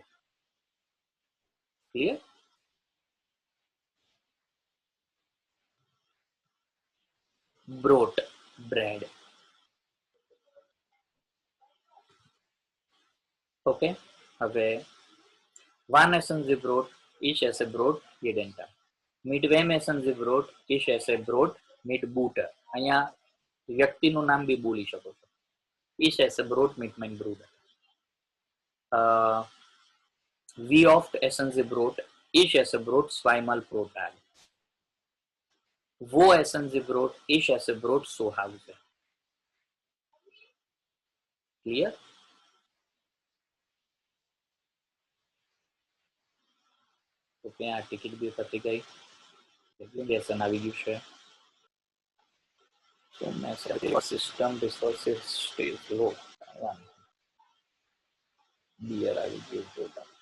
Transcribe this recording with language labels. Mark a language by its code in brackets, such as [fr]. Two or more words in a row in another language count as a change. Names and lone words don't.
[en] Clear? Brot, bread. Okay. [de] હવે wann essen Sie Brot? Ich esse Brot jeden Tag. Mit wem essen Sie Brot? Ich esse Brot mit Butter. [gu] અહીંયા વ્યક્તિનું નામ બી બોલી શકો છો. [de] Ich esse Brot mit meinem Bruder. Wie oft essen Sie Brot? Ich esse Brot 2-mal pro Tag. Wo essen Sie Brot? Ich esse Brot zu Hause. [en] Clear? [gu] ઓકે, આ ટિકિટ બી પતી ગઈ, લેસન આવી ગયું છે. સિસ્ટમ રિસોર્સિસ સ્ટેજ લો બિયર આવી ગયું.